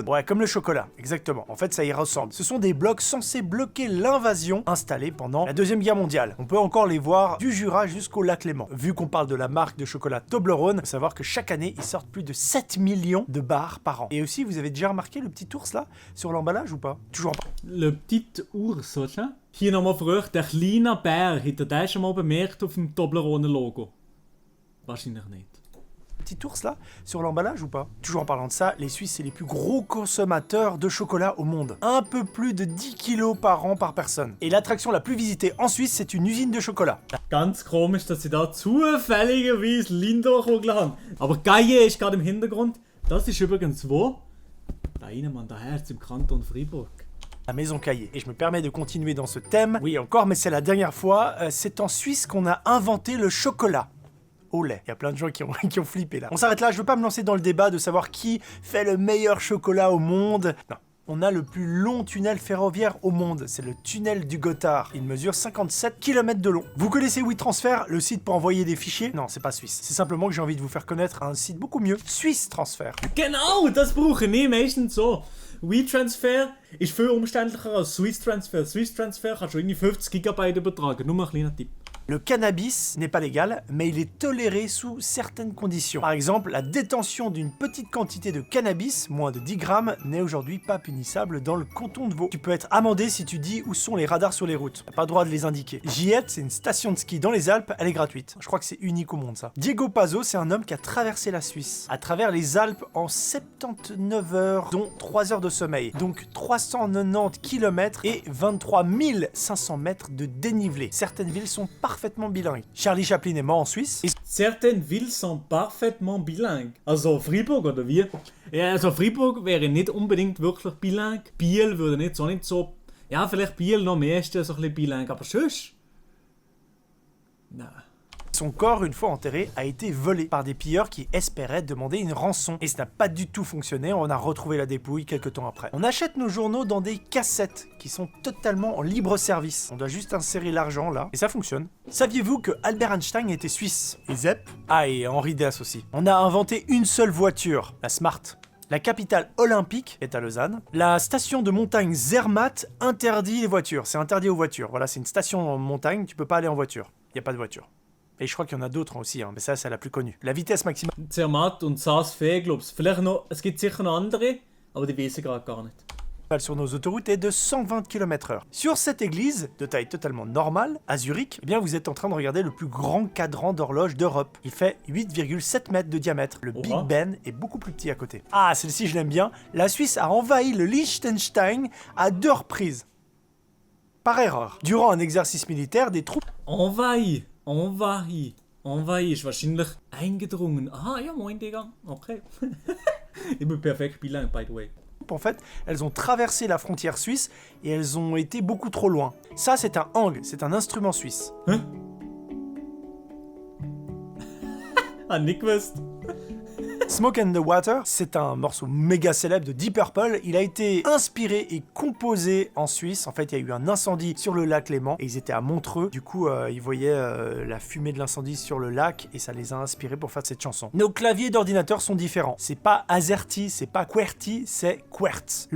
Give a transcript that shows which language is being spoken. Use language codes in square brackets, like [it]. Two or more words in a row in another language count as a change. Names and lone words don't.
[fr] Ouais, comme le chocolat, exactement, en fait ça y ressemble. Ce sont des blocs censés bloquer l'invasion installée pendant la Deuxième Guerre mondiale. On peut encore les voir du Jura jusqu'au lac Léman. Vu qu'on parle de la marque de chocolat Toblerone, il faut savoir que chaque année, ils sortent plus de 7 millions de barres par an. Et aussi, vous avez déjà remarqué le petit ours là, sur l'emballage ou pas? Toujours pas. Le petit ours, [de] oder? Hier nochmal früher, der kleine Bär, hat er schon mal bemerkt auf dem Toblerone-Logo? Wahrscheinlich nicht. [fr] Petit ours là, sur l'emballage ou pas? Toujours en parlant de ça, les Suisses c'est les plus gros consommateurs de chocolat au monde. Un peu plus de 10 kilos par an par personne. Et l'attraction la plus visitée en Suisse, c'est une usine de chocolat. [de] Ganz komisch, dass sie da zufälligerweise Lindor-Kugel haben. Aber Gaille ist gerade im Hintergrund. Das ist übrigens wo? Da rein, man, daher ist im Kanton Freiburg. [fr] La Maison Caillé. Et je me permets de continuer dans ce thème. Oui, encore, mais c'est la dernière fois. C'est en Suisse qu'on a inventé le chocolat au lait. Il y a plein de gens qui ont flippé là. On s'arrête là, je veux pas me lancer dans le débat de savoir qui fait le meilleur chocolat au monde. Non. On a le plus long tunnel ferroviaire au monde, c'est le tunnel du Gothard. Il mesure 57 km de long. Vous connaissez WeTransfer, le site pour envoyer des fichiers? Non, c'est pas suisse. C'est simplement que j'ai envie de vous faire connaître un site beaucoup mieux, Swiss Transfer. [de] Genau, das brauche ich meistens so. WeTransfer ist viel umständlicher als Swiss Transfer. Swiss Transfer kannst du irgendwie 50 GB übertragen. Nur mal ein kleiner Tipp. [fr] Le cannabis n'est pas légal, mais il est toléré sous certaines conditions. Par exemple, la détention d'une petite quantité de cannabis, moins de 10 grammes, n'est aujourd'hui pas punissable dans le canton de Vaud. Tu peux être amendé si tu dis où sont les radars sur les routes. T'as pas le droit de les indiquer. Giette, c'est une station de ski dans les Alpes, elle est gratuite. Je crois que c'est unique au monde ça. Diego Pazzo, c'est un homme qui a traversé la Suisse, à travers les Alpes en 79 heures, dont 3 heures de sommeil. Donc 390 km et 23 500 mètres de dénivelé. Certaines villes sont parfaitement bilingue. Charlie Chaplin est mort en Suisse. Certaines Villes sont parfaitement bilingues. [de] Also Freiburg oder wie? Ja, also Freiburg wäre nicht unbedingt wirklich bilingue. Biel würde nicht so... Ja, vielleicht Biel noch mehr ist so ein bisschen bilingue, aber sonst... Nein. [fr] Son corps, une fois enterré, a été volé par des pilleurs qui espéraient demander une rançon. Et ça n'a pas du tout fonctionné, on a retrouvé la dépouille quelques temps après. On achète nos journaux dans des cassettes qui sont totalement en libre service. On doit juste insérer l'argent là, et ça fonctionne. Saviez-vous que Albert Einstein était suisse? Et Zepp? Ah, et Henri Dess aussi. On a inventé une seule voiture, la Smart. La capitale olympique est à Lausanne. La station de montagne Zermatt interdit les voitures. C'est interdit aux voitures. Voilà, c'est une station en montagne, tu peux pas aller en voiture. Il n'y a pas de voiture. Et je crois qu'il y en a d'autres aussi, hein, mais ça, c'est la plus connue. La vitesse maximale... [de] Zermatt und Saas Fee, glaubst du. Vielleicht noch... Es gibt sicher noch andere, aber die weiß ich gerade gar nicht. [fr] Sur nos autoroutes est de 120 km/h. Sur cette église, de taille totalement normale, à Zurich, eh bien vous êtes en train de regarder le plus grand cadran d'horloge d'Europe. Il fait 8,7 mètres de diamètre. Le Big Ben est beaucoup plus petit à côté. Ah, celle-ci je l'aime bien. La Suisse a envahi le Liechtenstein à 2 reprises. Par erreur. Durant un exercice militaire, des troupes... [de] Envahi ist wahrscheinlich eingedrungen. Ah ja, moin Digga. Okay. Ich bin perfekt bilingue, [en] by the way. [fr] En fait, elles ont traversé la frontière suisse et elles ont été beaucoup trop loin. Ça, c'est un hang, c'est un instrument suisse. Hein? [de] Ah, nicht gewusst. [fr] Smoke and the Water, c'est un morceau méga célèbre de Deep Purple. Il a été inspiré et composé en Suisse. En fait, il y a eu un incendie sur le lac Léman et ils étaient à Montreux. Du coup, ils voyaient la fumée de l'incendie sur le lac et ça les a inspirés pour faire cette chanson. Nos claviers d'ordinateur sont différents. C'est pas AZERTY, c'est pas QWERTY, c'est QWERTZ.